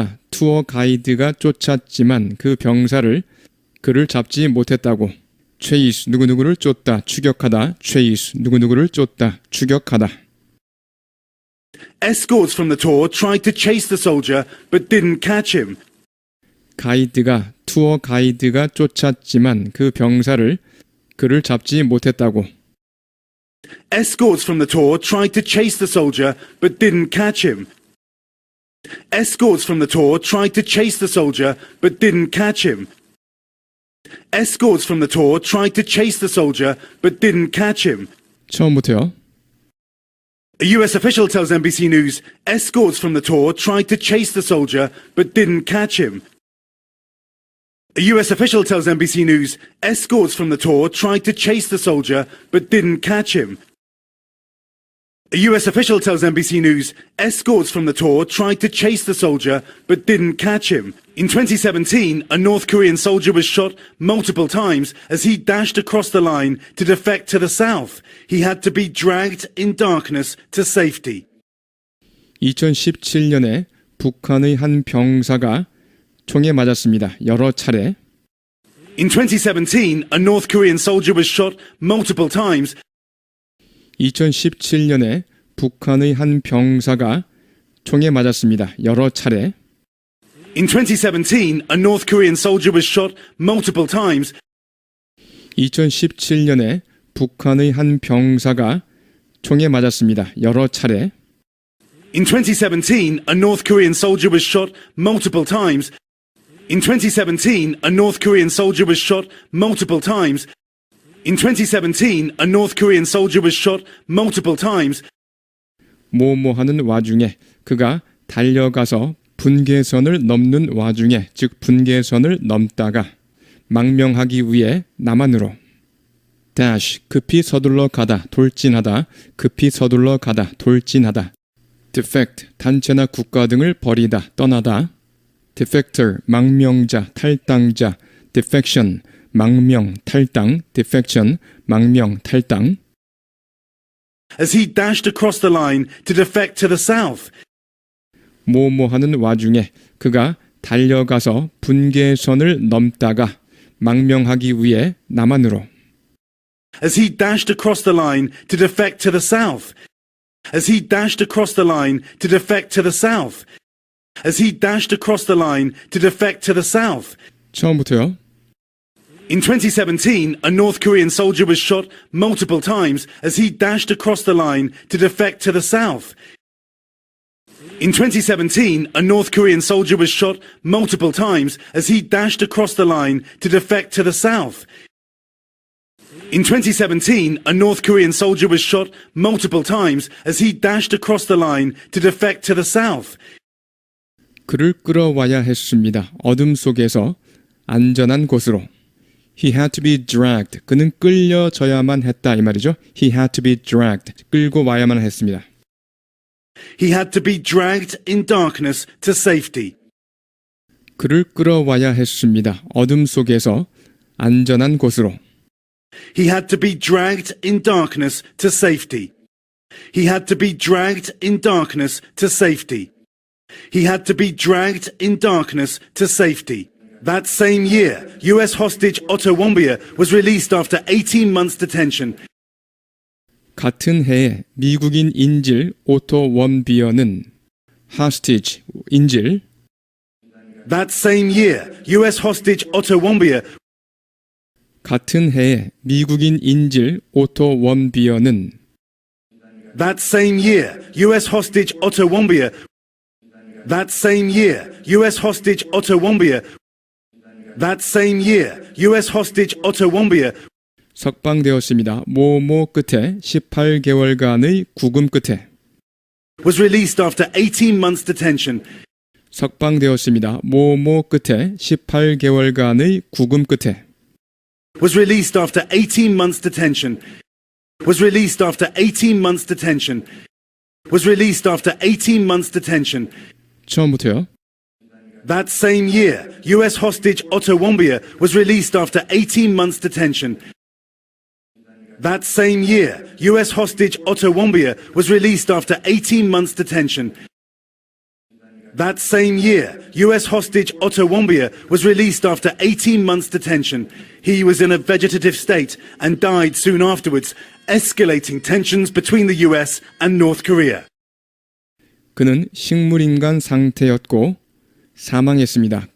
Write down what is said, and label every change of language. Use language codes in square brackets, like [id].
[ko] 투어 가이드가 쫓았지만 그 병사를 그를 잡지 못했다고. chase 누구누구를 쫓다 추격하다 chase 누구누구를 쫓다 추격하다. [en] Escorts from the tour tried to chase the soldier but didn't catch him. [ko] 투어 가이드가 쫓았지만 그 병사를 그를 잡지 못했다고. [en] Escorts from the tour tried to chase the soldier but didn't catch him. Escorts from the tour tried to chase the soldier but didn't catch him. Escorts from the tour tried to chase the soldier but didn't catch him. [ko] 처음부터요. [en] A US official tells NBC News escorts from the tour tried to chase the soldier but didn't catch him. A US official tells NBC News escorts from the tour tried to chase the soldier but didn't catch him. A US official tells NBC News escorts from the tour tried to chase the soldier but didn't catch him. In 2017, a North Korean soldier was shot multiple times as he dashed across the line to defect to the south. He had to be dragged in darkness to safety. [ko] 2017년에 북한의 한 병사가 총에 맞았습니다. 여러 차례. [en] In 2017, a North Korean soldier was shot multiple times. [ko] 2017년에 북한의 한 병사가 총에 맞았습니다. 여러 차례. [en] In 2017, a North Korean soldier was shot multiple times. [ko] 2017년에 북한의 한 병사가 총에 맞았습니다. 여러 차례. [en] In 2017, a North Korean soldier was shot multiple times. In 2017, a North Korean soldier was shot multiple times. In 2017, a North Korean soldier was shot multiple times. [ko] 뭐뭐하는 와중에 그가 달려가서 분계선을 넘는 와중에 즉 분계선을 넘다가 망명하기 위해 남한으로 dash 급히 서둘러 가다 돌진하다 급히 서둘러 가다 돌진하다 defect 단체나 국가 등을 버리다 떠나다 defector 망명자 탈당자 defection 망명 탈당 defection 망명 탈당 [en] As he dashed across the line to defect to the south. [ko] 뭐뭐하는 와중에 그가 달려가서 분계선을 넘다가 망명하기 위해 남한으로 [en] As he dashed across the line to defect to the south. As he dashed across the line to defect to the south. As he dashed across the line to defect to the south. [ko] 처음부터요. [en] In 2017, a North Korean soldier was shot multiple times as he dashed across the line to defect to the south. In 2017, a North Korean soldier was shot multiple times as he dashed across the line to defect to the south. In 2017, a North Korean soldier was shot multiple times as he dashed across the line to defect to the south. [ko] 그를 끌어와야 했습니다. 어둠 속에서 안전한 곳으로. [en] He had to be dragged. [ko] 그는 끌려져야만 했다 이 말이죠. [en] He had to be dragged. [ko] 끌고 와야만 했습니다. [en] He had to be dragged in darkness to safety. [ko] 그를 끌어와야 했습니다. 어둠 속에서 안전한 곳으로. [en] He had to be dragged in darkness to safety. He had to be dragged in darkness to safety. He had to be dragged in darkness to safety. That same year, US hostage Otto Warmbier was released after 18 months detention. [ko] 같은 해에 미국인 인질 오토 원비어는 hostage, 인질 [en] That same year, US hostage Otto Warmbier [ko] 같은 해에 미국인 인질 오토 원비어는 [en] That same year, US hostage Otto Warmbier That same year, US hostage Otto Warmbier That same year, US hostage Otto Warmbier [ko] 석방되었습니다. 모모 끝에 18개월간의 구금 끝에 [en] was released after 18 months detention. [ko] 석방되었습니다. 모모 끝에 18개월간의 구금 끝에 [en] Was released after 18 months detention. Was released after 18 months detention. Was released after 18 months detention. [ko] 처음부터요. [en] That same year, US hostage Otto Warmbier was released after 18 months detention. That same year, US hostage Otto Warmbier was released after 18 months detention. That same year, US hostage Otto Warmbier was released after 18 months detention. He was in a vegetative state and died soon afterwards, escalating tensions between the US and North Korea. [ko] 그는 식물인간 상태였고 사망했습니다.